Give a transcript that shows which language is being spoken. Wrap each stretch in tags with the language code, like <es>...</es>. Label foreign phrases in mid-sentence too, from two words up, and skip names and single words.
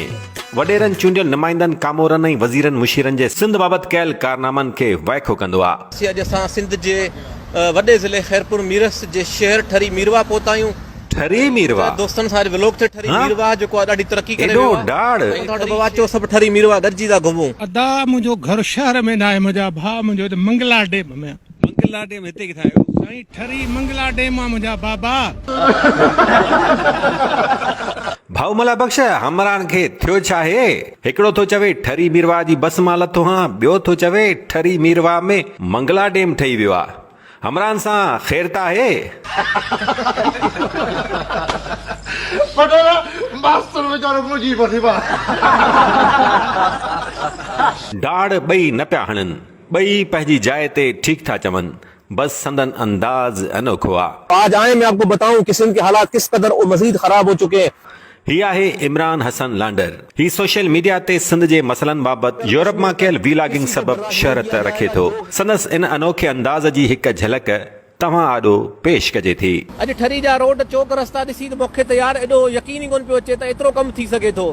<sd>वॾेरनि चूंडियल नुमाइंदनि कामोरनि ऐं वज़ीरनि मुशीरनि जे सिंध बाबति कयल कारनामनि खे वाइखो कंदो आहे। अॼु असां सिंध जे वॾे ज़िले खैरपुर मीरस जे शहर ठरी मीरवा पहुता आहियूं। ठरी मीरवा दोस्तनि सां व्लॉग ते ठरी मीरवा जेको आहे ॾाढी तरक़ी करे एॾो ॾाढ बाबा चओ सभु ठरी मीरवा गॾिजी था घुमूं। अदा मुंहिंजो घर शहर में न आहे, मुंहिंजा भाउ मुंहिंजो मंगला डेम में। मंगला डेम हिते किथां आयो? साईं ठरी मंगला डेम आहे मुंहिंजा बाबा। भाउमला बख्श हमरान खे थियो छा आहे? हिकिड़ो थो चवे ठरी मीरवा जी बस मां लथो हां, ॿियो थो चवे ठरी मीरवा में मंगला डेम ठही वियो आहे। हमरान सां ख़ैर त आहे? डाढ़ ॿई न पिया हणनि, ॿई पंहिंजी जाइ ते ठीक था चवनि, बस संदन अंदाज अनोखो आहे।</sd> <ur>آج آئے میں آپ کو بتاؤں کہ سندھ کے حالات کس قدر اور مزید خراب ہو چکے ہیں.</ur> <sd>ही आहे इमरान हसन लांडर। ही</sd> <en>social media</en> <sd>ते सिंध जे मसइलनि बाबति यूरोप मां कयल वीलागिंग सबबि शहरत रखे थो। संदसि इन अनोखे अंदाज़ जी हिकु झलक तव्हां आॾो पेश कजे थी। अॼु ठरी जा रोड चौक रस्ता ॾिसी त मूंखे त यार एॾो यकीन ई कोन पियो अचे त एतिरो कमु थी सघे थो।</sd>